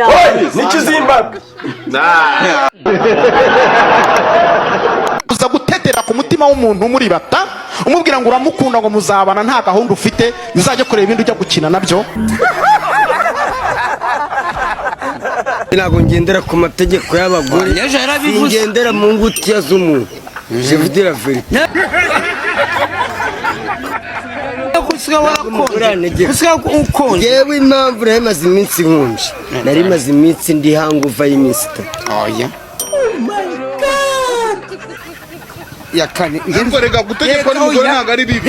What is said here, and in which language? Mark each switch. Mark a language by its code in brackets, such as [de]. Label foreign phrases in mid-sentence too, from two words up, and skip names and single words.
[rw] nicyo uzimbaga uza gutetera ku mutima w'umuntu umuri bata umubwira ngo uramukunda ngo muzabana nta gahunda ufite uzajya kureba ibindi ujya gukina nabyo ntabwo ngendera ku mategeko y'abagore ngendera mu ngutiya z'umuntu [fr] je vous dis la vérité [rw] yewe impamvu nari maze iminsi nkunje nari maze iminsi ndi hanguva y'iminsi 3 yakane ngo rega gutegekwa n'umugore ntabwo ari bibi